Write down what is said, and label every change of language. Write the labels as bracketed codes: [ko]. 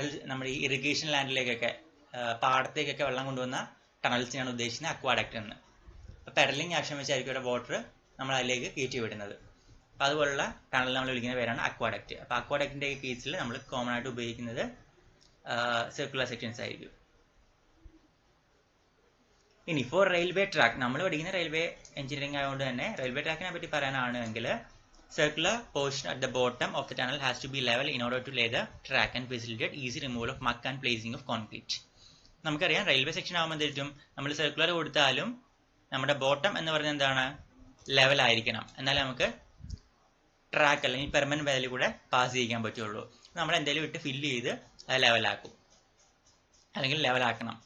[ml] നമ്മുടെ ഈ ഇറിഗേഷൻ ലാൻഡിലേക്കൊക്കെ പാടത്തേക്കൊക്കെ വെള്ളം കൊണ്ടുവന്ന ടണൽസിനാണ് ഉദ്ദേശിക്കുന്നത് അക്വാഡക്റ്റ് എന്ന്. അപ്പോൾ പെഡലിംഗ് ആക്ഷൻ വെച്ചായിരിക്കും ഇവിടെ വാട്ടർ നമ്മൾ അതിലേക്ക് കയറ്റി വിടുന്നത്. അപ്പോൾ അതുപോലുള്ള ടണൽ നമ്മൾ വിളിക്കുന്ന പേരാണ് അക്വാഡക്റ്റ്. അപ്പോൾ അക്വാഡക്റ്റിൻ്റെ കേസിൽ നമ്മൾ കോമൺ ആയിട്ട് ഉപയോഗിക്കുന്നത് സർക്കുലർ സെക്ഷൻസ് ആയിരിക്കും. ഇനി ഫോർ റെയിൽവേ ട്രാക്ക്, നമ്മൾ പഠിക്കുന്ന റെയിൽവേ എഞ്ചിനീയറിംഗ് ആയതുകൊണ്ട് തന്നെ റെയിൽവേ ട്രാക്കിനെ പറ്റി പറയാനാണെങ്കിൽ [en] circular portion at the bottom of the tunnel has to be level in order to lay the track and facilitate easy removal of muck and placing of concrete. [ml] നമുക്കറിയാം railway section ആകുമ്പോൾ എന്തും നമ്മൾ circular കൊടുത്താലും നമ്മുടെ bottom എന്ന് പറയുന്നത് എന്താണ്? Level ആയിരിക്കണം, എന്നാലേ നമുക്ക് ട്രാക്ക് അല്ലെങ്കിൽ പെർമനന്റ് വാല്യൂ കൂടെ പാസ് ചെയ്യിക്കാൻ പറ്റുള്ളൂ. നമ്മൾ എന്തെങ്കിലും ഇട്ട് ഫില്ല് ചെയ്ത് അത് ലെവലാക്കും, അല്ലെങ്കിൽ ലെവലാക്കണം.